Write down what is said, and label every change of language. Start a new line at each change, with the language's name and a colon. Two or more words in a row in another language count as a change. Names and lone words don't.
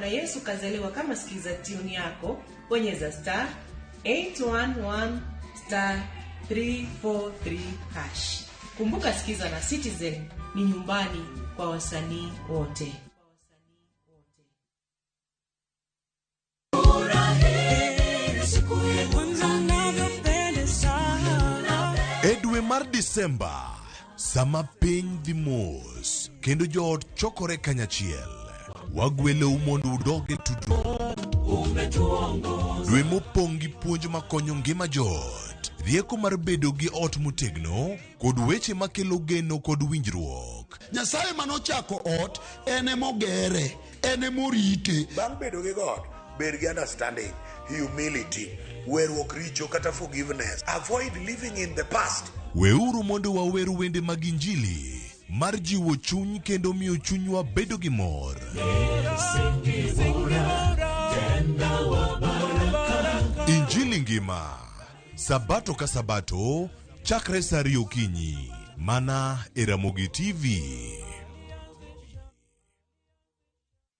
Swahili: Yesu kazaliwa kama sikiza tune yako, bonyeza star 811 star 343 hash. Kumbuka sikiza na Citizen ni nyumbani kwa wasanii wote.
Luo (Kenya and Tanzania): Edwe mar Disemba sama piny dhi mos kendo joot chokore kanyachiel wagwelo mondo udoge tudruok. Dwe mopong' gi puonj makonyo ngima joot, rieko mar bedo gi ot motegno kod weche makelo geno kod winjruok. Nyasaye manochako ot ene mogere, ene morite. Bang' bedo gi God, bed gi
English: understanding, humility,
Luo (Kenya and Tanzania): weruok richo kata forgiveness.
English: Avoid living in the past.
Luo (Kenya and Tanzania): Weuru mondo wawer wende mag Injili mar jiwo chuny kendo miyo chunywa bedo gi mor. Injili ngima, Sabato ka Sabato, chakre saa 2 okinyi, mana e Ramogi TV.